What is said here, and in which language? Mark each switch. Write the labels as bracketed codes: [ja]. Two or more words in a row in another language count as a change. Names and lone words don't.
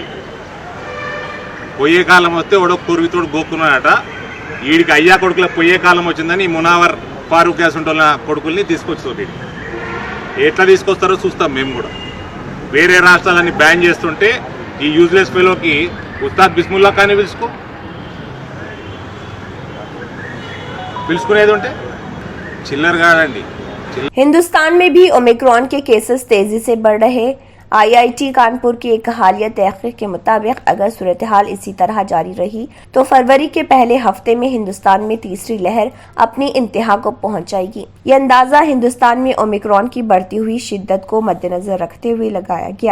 [te] పోయే కాలం వస్తే వాడు పూర్వీకుడు గోక్కున్నాడట, వీడికి అయ్యా కొడుకులకు పోయే కాలం వచ్చిందని మునావర్ ఫారూక్ యాసుంటోళ్ళ కొడుకుల్ని తీసుకొచ్చుతుంది। ఎట్లా తీసుకొస్తారో చూస్తాం మేము కూడా। వేరే రాష్ట్రాలన్నీ బ్యాన్ చేస్తుంటే ఈ [en] useless fellow [te] ఉస్తాద్ బిస్ముల్లా ఖాన్ని పిలుచుకునేది ఉంటే చిల్లర కాదండి। [ur] ہندوستان میں بھی اومیکرون کے کیسز تیزی سے بڑھ رہے۔ IIT کانپور کی ایک حالیہ تحقیق کے مطابق اگر صورتحال اسی طرح جاری رہی تو فروری کے پہلے ہفتے میں ہندوستان میں تیسری لہر اپنی انتہا کو پہنچ جائے گی۔ یہ اندازہ ہندوستان میں اومیکرون کی بڑھتی ہوئی شدت کو مد نظر رکھتے ہوئے لگایا گیا۔